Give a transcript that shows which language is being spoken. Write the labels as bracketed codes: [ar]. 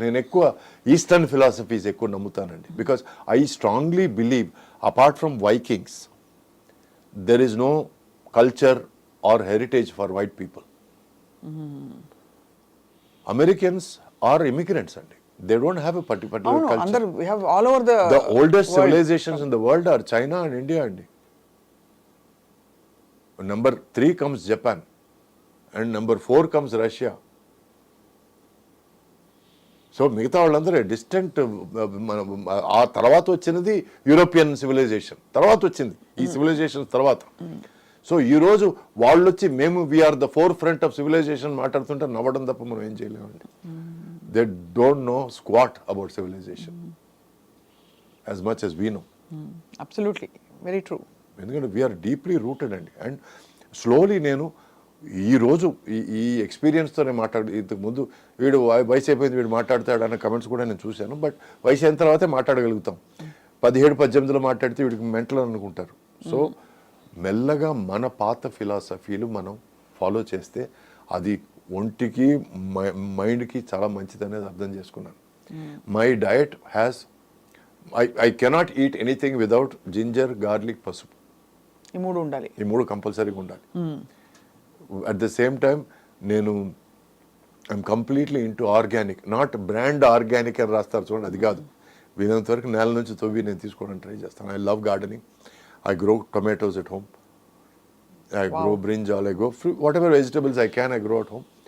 [te] నేను ఎక్కువ eastern philosophies ఎక్కువ నమ్ముతానండి. [en] Because I strongly believe apart from Vikings there is no culture or heritage for white people. Americans are immigrants అండి. They don't have a particular culture. We have all over the oldest civilizations in the world are China and India andi. Number 3 comes Japan and number 4 comes Russia. [te] So మిగతా వాళ్ళందరూ distant. ఆ తర్వాత వచ్చినది European civilisation, తర్వాత వచ్చింది ఈ civilisation తర్వాత. So ఈరోజు వాళ్ళు వచ్చి మేము [en] we're the forefront of civilization [te] మాట్లాడుతుంటే నవ్వడం తప్ప మనం ఏం చేయలేమండి. [en] They don't know squat about civilization as much as we know. Absolutely, very true. ఎందుకంటే we're deeply rooted అండి. [te] అండ్ స్లోలీ నేను ఈరోజు ఈ ఎక్స్పీరియన్స్తోనే ఇంతకుముందు వీడు వయసు అయిపోయింది వీడు మాట్లాడతాడు అన్న కమెంట్స్ కూడా నేను చూశాను. బట్ వయసు అయిన తర్వాతే మాట్లాడగలుగుతాం. 17-18లో మాట్లాడితే వీడికి మెంటల్ అనుకుంటారు. సో మెల్లగా మన పాత ఫిలాసఫీలు మనం ఫాలో చేస్తే అది ఒంటికి మైండ్కి చాలా మంచిది అనేది అర్థం చేసుకున్నాను. [en] My diet has I cannot eat anything without ginger, garlic, పసుపు. [te] ఈ మూడు ఉండాలి. ఈ మూడు కంపల్సరీగా ఉండాలి. [en] At the same time నేను I'm completely into organic. [te] Not brand organic అని రాస్తారు చూడండి, అది కాదు. వీలైనంత వరకు నేల నుంచి తవ్వి నేను తీసుకోవడానికి ట్రై చేస్తాను. [en] I love gardening. I grow tomatoes at home. I grow brinjal, I grow fruit, whatever vegetables I can, I grow at home.